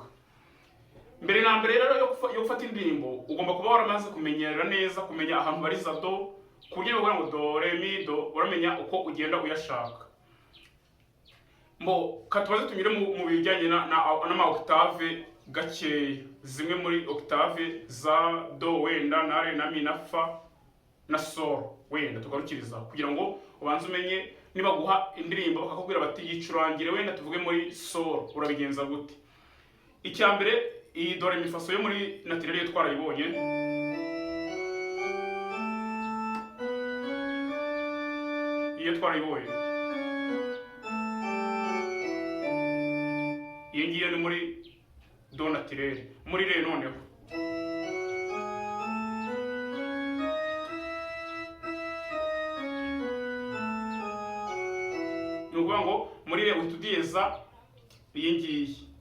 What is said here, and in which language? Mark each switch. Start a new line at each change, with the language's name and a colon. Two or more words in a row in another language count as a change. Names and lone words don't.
Kinyarwanda: Mbere na mbere rero yo gufata indirimbo ugomba kuba waramaze kumenyera neza, kumenya ahantu bariza do, kuburyo bavuga ngo do, re, mi, do, uramenya uko ugenda uyashaka. Katubaze tunyure mu bijyanye n'ama octave gakeya. Zimwe muri octave za do wenda na re na mi na fa na sol wenda tugarukiriza, kugira ngo ubanze umenye niba guha indirimbo bakakubwira bati yicurangire wenda tuvuge muri sol, urabigenza gute. Icya mbere, iyi do, re, mi, fa, so yo muri naturel yo twarayibonye. Iyo twarayibonye. Iyi ngiyo ni muri do naturel. Muri re noneho nukuvuga ngo muri re uhita udiyeza iyi ngiyi.